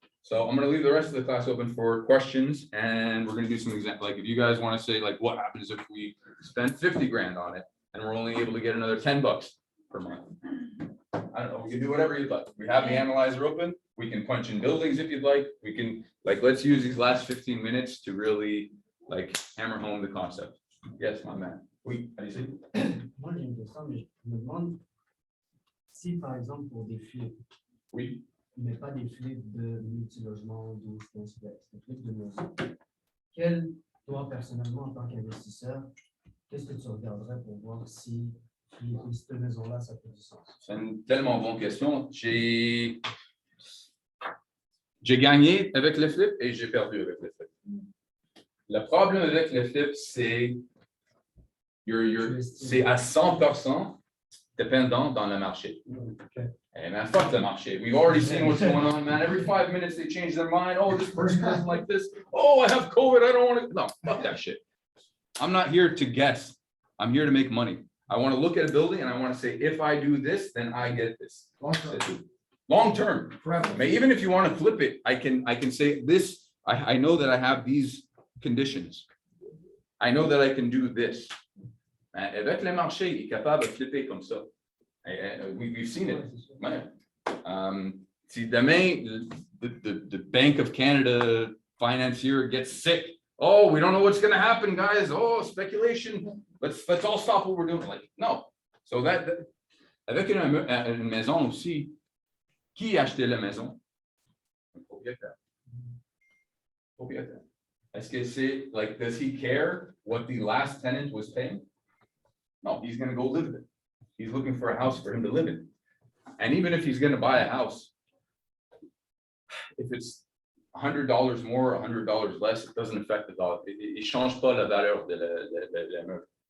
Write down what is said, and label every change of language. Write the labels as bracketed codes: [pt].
[en] So I'm gonna leave the rest of the class open for questions, and we're gonna do some example, like if you guys wanna say like, what happens if we spend 50 grand on it and we're only able to get another $10 per month? I don't know, we can do whatever you'd like. We have the analyzer open. We can punch in buildings if you'd like. We can, like, let's use these last 15 minutes to really like hammer home the concept. Yes, my man. [fr] Oui, allez-y. Moi, j'ai une question, mais je me demande si, par exemple, pour des flips, Oui. mais pas des flips de multilogement, 12, 15 flips, des flips de maison. Toi, personnellement, en tant qu'investisseur, qu'est-ce que tu regarderais pour voir si cette maison-là, ça fait du sens? C'est une tellement bonne question. J'ai gagné avec les flips et j'ai perdu avec les flips. Le problème avec les flips, c'est c'est à 100% dépendant dans le marché. [en] Hey man, fuck the marché. We've already seen what's going on, man. Every 5 minutes they change their mind. Oh, this person doesn't like this. Oh, I have COVID. I don't want to. No, fuck that shit. I'm not here to guess. I'm here to make money. I want to look at a building and I want to say, if I do this, then I get this. Long term. Even if you want to flip it, I can say this. I know that I have these conditions. I know that I can do this. [fr] Avec le marché, il est capable de flipper comme ça. [en] We've seen it. [fr] Ouais. Si demain, [en] the Bank of Canada financier gets sick, oh, we don't know what's gonna happen, guys. Oh, speculation. Let's all stop what we're doing. Like, no. So that [fr] avec une maison aussi, qui a acheté la maison? Le propriétaire. Propriétaire. Est-ce que c'est, [en] like, does he care what the last tenant was paying? No, he's gonna go live there. He's looking for a house for him to live in. And even if he's gonna buy a house, if it's $100 more, $100 less, it doesn't affect the value. [fr] Il change pas la valeur de la meuble.